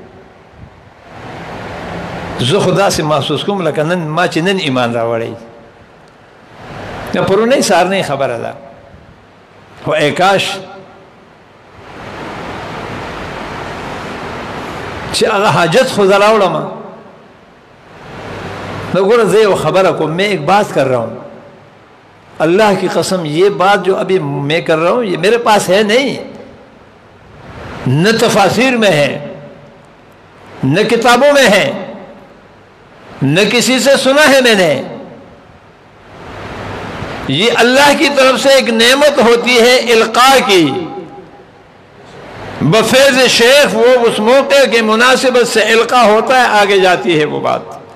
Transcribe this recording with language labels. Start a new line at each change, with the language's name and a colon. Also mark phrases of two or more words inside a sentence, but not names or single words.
Pashto: زه خو داسې محسوس کوم لکه نن ما چې نن ایمان راوړی دا پرونی سهارنۍ خبره ده خو ای کاش چې هغه حاجت خو زه راوړم نو ګوره زه یو خبره کوم
Urdu: میں ایک بات کر رہا ہوں اللہ کی قسم یہ بات جو ابھی میں کر رہا ہوں یہ میرے پاس ہے نہیں نہ تفاسیر میں ہے نہ کتابوں میں ہے نہ کسی سے سنا ہے میں نے یہ اللہ کی طرف سے ایک نعمت ہوتی ہے القاء کی بفیض شیخ وہ اس موقع کے مناسبت سے القاء ہوتا ہے آگے جاتی ہے وہ بات